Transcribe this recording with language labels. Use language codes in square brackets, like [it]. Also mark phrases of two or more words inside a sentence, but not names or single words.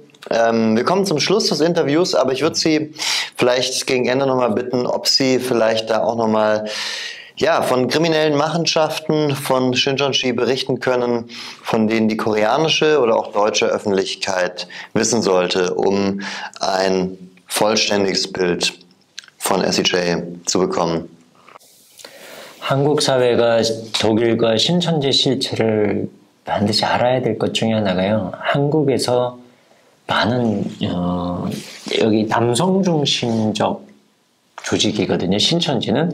[de] Wir kommen zum Schluss des Interviews, aber ich würde Sie vielleicht gegen Ende nochmal bitten, ob Sie vielleicht da auch nochmal von kriminellen Machenschaften von Shincheonji berichten können, von denen die koreanische oder auch deutsche Öffentlichkeit wissen sollte, um ein vollständiges Bild von SEJ zu bekommen. [ko] 한국 사회가 독일과 신천지 실체를 반드시 알아야 될 것 중에 하나가요. 한국에서 많은 여기 남성 중심적 조직이거든요. 신천지는.